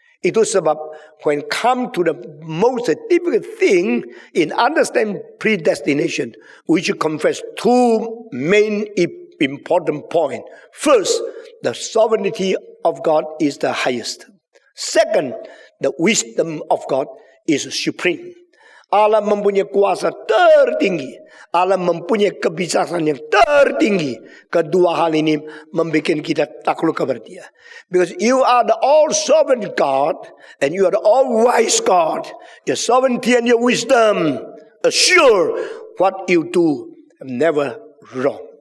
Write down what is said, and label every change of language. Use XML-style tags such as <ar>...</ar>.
<id>Itu sebab</id> <en>when come to the most difficult thing in understand predestination, we should confess two main important point. First, the sovereignty of God is the highest. Second, the wisdom of God is supreme.</en> <id>Allah mempunyai kuasa tertinggi. Allah mempunyai kebijaksanaan yang tertinggi. Kedua hal ini membuat kita takluk kepada Dia.</id> <en>Because you are the all-sovereign God and you are the all-wise God. Your sovereignty and your wisdom assure what you do never wrong.</en>